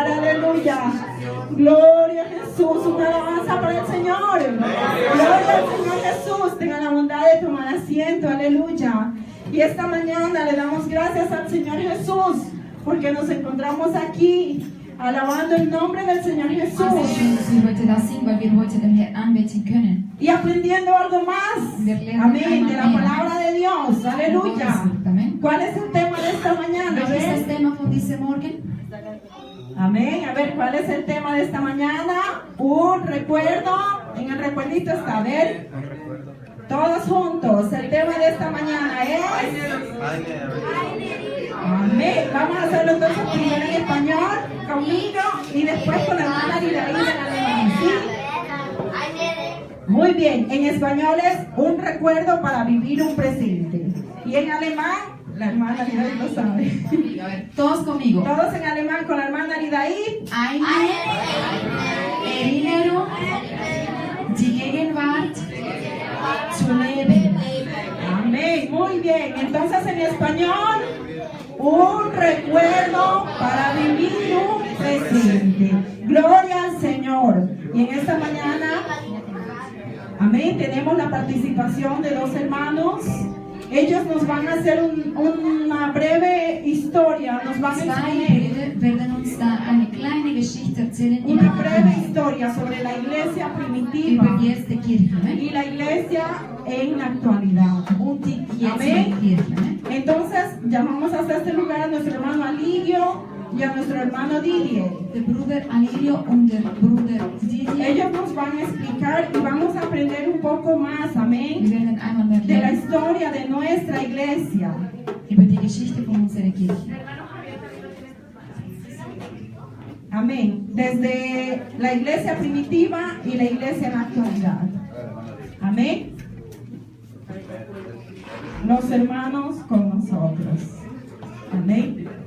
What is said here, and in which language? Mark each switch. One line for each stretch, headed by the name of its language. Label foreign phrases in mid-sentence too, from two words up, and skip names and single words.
Spanish: Aleluya. Gloria a Jesús. Una alabanza para el Señor. Gloria al Señor Jesús. Tengan la bondad de tomar asiento. Aleluya. Y esta mañana le damos gracias al Señor Jesús porque nos encontramos aquí alabando el nombre del Señor Jesús
German: Es schön, dass wir heute da sind, weil wir heute den Herrn anbeten können.
Spanish: y aprendiendo algo más,
German: Wir lernen
Spanish: amén, de la
German: einmal mehr.
Spanish: palabra de Dios, aleluya. Amén. ¿Cuál es el tema de esta mañana? A
German: Welches ist das
Spanish: ver.
German: Thema von diesem Morgen?
Spanish: Amén, a ver, ¿cuál es el tema de esta mañana? Un recuerdo, en el recuerdito está, a ver, todos juntos, el tema de esta mañana es... Amén, vamos a hacerlo entonces primero en español, conmigo, y después con la hermana Aridaí en alemán, ¿sí? Muy bien, en español es un recuerdo para vivir un presente, y en alemán, la hermana Aridaí lo sabe. A ver, todos conmigo. Todos en alemán con la hermana Aridaí.
German: Eine Erinnerung, die Gegenwart zu leben.
Spanish: Amén, muy bien. Entonces en español, un recuerdo para vivir un presente. Gloria al Señor. Y en esta mañana, amén, tenemos la participación de dos hermanos. Ellos nos van a hacer una breve historia, nos van a
German: Zwei
Spanish: exponer
German: Brüder werden uns da eine kleine Geschichte erzählen
Spanish: una breve historia sobre la iglesia primitiva
German: über die erste Kirche. Ne?
Spanish: y la iglesia en la actualidad.
German: Und die jetzige
Spanish: Amén.
German: Kirche. Ne?
Spanish: Entonces, llamamos hasta este lugar a nuestro hermano Aligio y a nuestro hermano Didier.
German: Der Bruder Alilio und der Bruder Didier.
Spanish: Ellos nos van a explicar y vamos a aprender un poco más,
German: Wir
Spanish: amén,
German: werden einmal mehr
Spanish: de la
German: lernen
Spanish: historia de nuestra iglesia.
German: über die Geschichte von unserer Kirche.
Spanish: Amén. Desde la iglesia primitiva y la iglesia en la actualidad. Amén. Los hermanos con nosotros. Amén.